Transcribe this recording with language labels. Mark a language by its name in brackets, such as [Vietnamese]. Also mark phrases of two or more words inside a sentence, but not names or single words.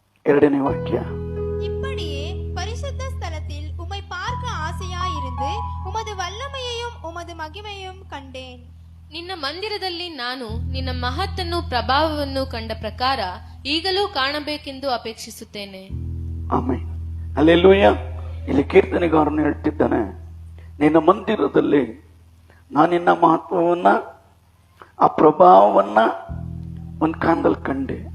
[Kannada] 2ನೇ ವಾಕ್ಯ. [Tamil] இப்படியே பரிசுத்த ஸ்தலத்தில் உம்மை பார்க்க ஆசையாயிருந்து உமது வல்லமையையும் உமது மகிமையும் ಕಂಡೇನ್. [Kannada] ನಿನ್ನ ಮಂದಿರದಲ್ಲಿ ನಾನು ನಿನ್ನ ಮಹತ್ತನ್ನು ಪ್ರಭಾವವನ್ನು ಕಂಡ ಪ್ರಕಾರ ಈಗಲೂ ಕಾಣಬೇಕೆಂದು ಅಪೇಕ್ಷಿಸುತ್ತೇನೆ. ಆಮೆನ್. ಹಲ್ಲೆಲೂಯಾ. ಇಲ್ಲಿ ಕೀರ್ತನೆಗಾರನು ಹೇಳ್ತಿದ್ದಾನೆ, ನಿನ್ನ ಮಂದಿರದಲ್ಲಿ ನಾನು ನಿನ್ನ ಮಹತ್ವವನ್ನ, ಆ ಪ್ರಭಾವವನ್ನ ಒಂದು ಕಾಲದಲ್ಲಿ ಕಂಡೆ.